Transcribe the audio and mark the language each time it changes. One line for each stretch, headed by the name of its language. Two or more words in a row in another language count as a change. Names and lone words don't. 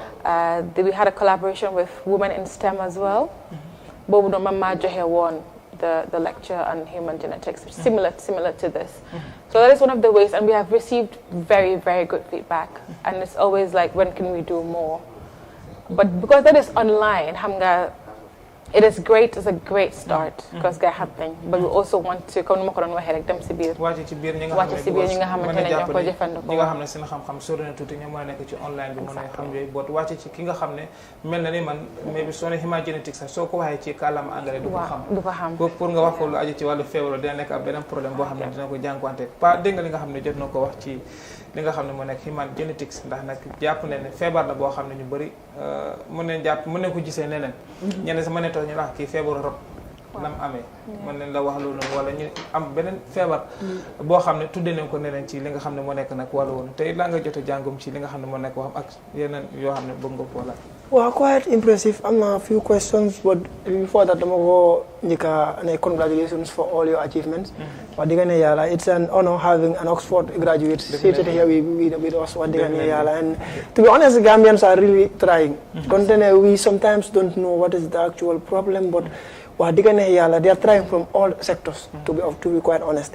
English: we had a collaboration with Women in STEM as well
Wolof: boobu noonu man maa joxe woon
English: the lecture on human genetics similar to this so that is one of the ways and we have received very very good feedback and it's always like when can we do more but because that is online
Wolof: xam nga
English: it is great it's a great start because
Wolof: nga xam nañ
English: but we also want to comme
Wolof: ni ma ko doon waxee rek dem si biir wàcc ci biir ñi nga xamante ne ñoo ko jëfandikoo ñi nga xam ne seen xam-xam sori na tuuti ñoo mën a nekk ci online bi mën a xam yooyu boot wàcc ci ki nga xam ne mel na ni man mais bi soo ne
English: human genetics
Wolof: sax soo ko waxee ci kàllaama anglais du ko xam ko pour nga wax ko lu aju ci wàllu feebar dina nekk ab beneen problème boo xam ne dina ko jànkuwante pas dégg nga li nga xam ne jot na ko wax ci li nga xam ne moo nekk
English: human genetics
Wolof: ndax nag jàpp ne feebar la boo xam ne ñu bëri mën nañ ko gisee neneen ñeneen sa mën ne toog ñu wax kii feebaru rob nam amee mën nañ la wax loolu wala ñu am beneen feebar boo xam ne tudde nañ ko neneen ci li nga xam ne moo nekk nag wàllu woon te laa nga jot a jàngum ci li nga xam ne moo nekk waxam ak yeneen yoo xam ne bëgg nga ko laaj
English: Well, quite impressive. I'm a few questions, but before that, I'm going to congratulations for all your achievements. It's an honor having an Oxford graduate seated here with us. And to be honest, the Gambians are really trying. We sometimes don't know what is the actual problem, but they are trying from all sectors, to be quite honest.